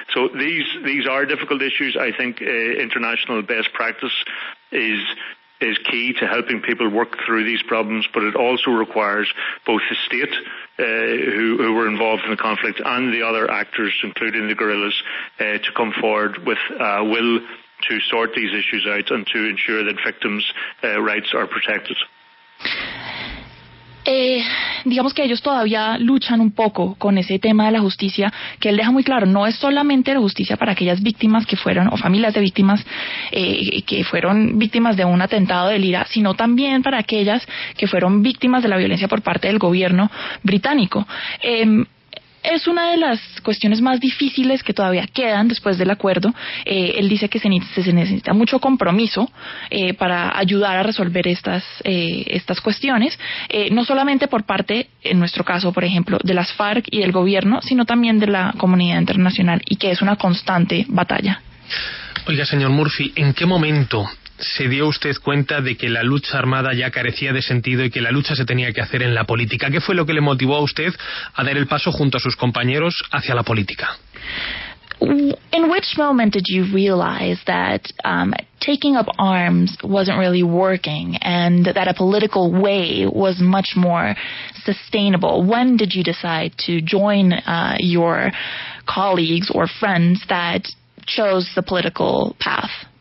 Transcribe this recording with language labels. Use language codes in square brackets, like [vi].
[en] So these are difficult issues. I think international best practice is key to helping people work through these problems, but it also requires both the state who were involved in the conflict and the other actors, including the guerrillas, to come forward with will to sort these issues out and to ensure that victims' rights are protected. [es] Digamos que ellos todavía luchan un poco con ese tema de la justicia, que él deja muy claro, no es solamente la justicia para aquellas víctimas que fueron, o familias de víctimas que fueron víctimas de un atentado del IRA, sino también para aquellas que fueron víctimas de la violencia por parte del gobierno británico. es una de las cuestiones más difíciles que todavía quedan después del acuerdo. Él dice que se necesita mucho compromiso para ayudar a resolver estas cuestiones, no solamente por parte, en nuestro caso, por ejemplo, de las FARC y del gobierno, sino también de la comunidad internacional, y que es una constante batalla. Oiga, señor Murphy, ¿en qué momento se dio usted cuenta de que la lucha armada ya carecía de sentido y que la lucha se tenía que hacer en la política? ¿Qué fue lo que le motivó a usted a dar el paso junto a sus compañeros hacia la política? [en] In which moment did you realize that taking up arms wasn't really working and that a political way was much more sustainable? When did you decide to join your colleagues or friends that chose the political path?